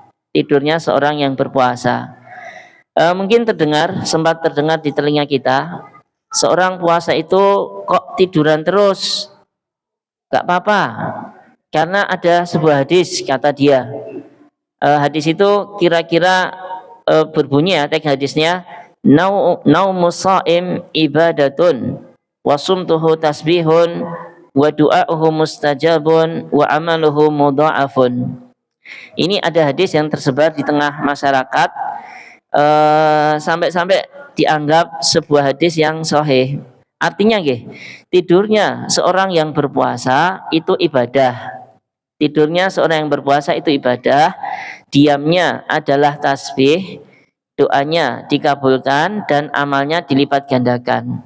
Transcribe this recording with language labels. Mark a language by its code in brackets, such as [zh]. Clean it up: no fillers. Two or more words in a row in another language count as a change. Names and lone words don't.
[id] Mungkin sempat terdengar di telinga kita, seorang puasa itu kok tiduran terus. Gak apa-apa, karena ada sebuah hadis, kata dia. Hadis itu kira-kira berbunyi ya, teks hadisnya, [ar] نوم الصائم عبادة وصمته تسبيح ودعاؤه مستجاب وعمله مضاعف. [id] Ini ada hadis yang tersebar di tengah masyarakat, sampai-sampai dianggap sebuah hadis yang sahih. Artinya tidurnya seorang yang berpuasa itu ibadah. Diamnya adalah tasbih, doanya dikabulkan dan amalnya dilipat gandakan.